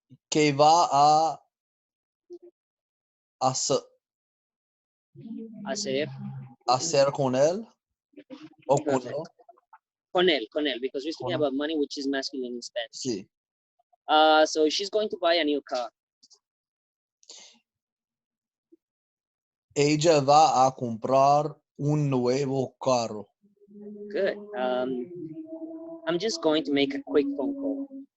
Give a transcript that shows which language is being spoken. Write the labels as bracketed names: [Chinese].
[Spanish] Que va a hacer con él o con él. Con él, [English] because we're speaking about money, which is masculine in Spanish. [Spanish] Sí. [English] So she's going to buy a new car. [Spanish] Ella va a comprar un nuevo carro. [English] Good. I'm just going to make a quick phone call.